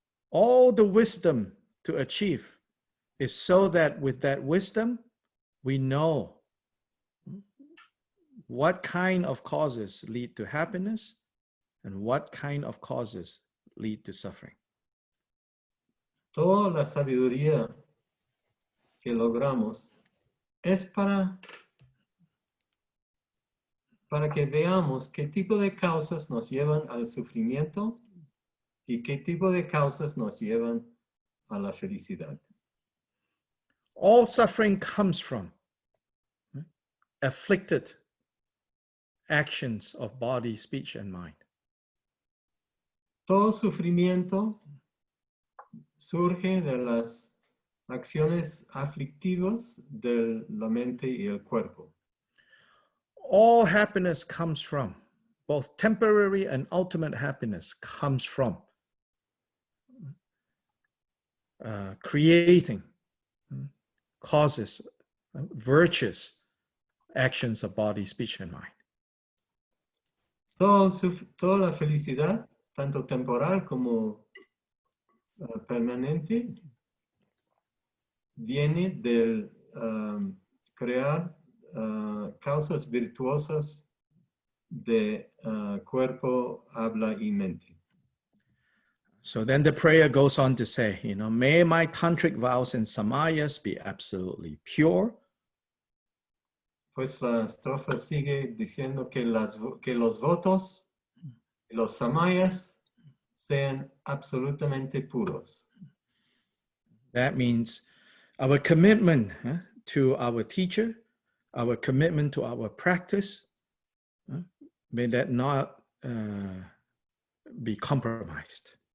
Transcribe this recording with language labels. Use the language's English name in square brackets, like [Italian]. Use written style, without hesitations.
[English] All the wisdom to achieve is so that with that wisdom, we know what kind of causes lead to happiness and what kind of causes lead to suffering. [Spanish] Toda la sabiduría que logramos es para que veamos qué tipo de causas nos llevan al sufrimiento y qué tipo de causas nos llevan a la felicidad. [English] All suffering comes from afflicted actions of body, speech, and mind. [Spanish] Todo sufrimiento surge de las acciones aflictivas de la mente y el cuerpo. [English] All happiness comes from, both temporary and ultimate happiness comes from creating causes, virtuous actions of body, speech, and mind. [Spanish] Toda la felicidad, tanto temporal como permanente, viene del crear causas virtuosas de cuerpo, habla y mente. [English] So then the prayer goes on to say, may my tantric vows and samayas be absolutely pure. [Spanish] Pues la estrofa sigue diciendo que los votos y los samayas sean absolutamente puros. [English] That means our commitment to our teacher, our commitment to our practice, may that not be compromised.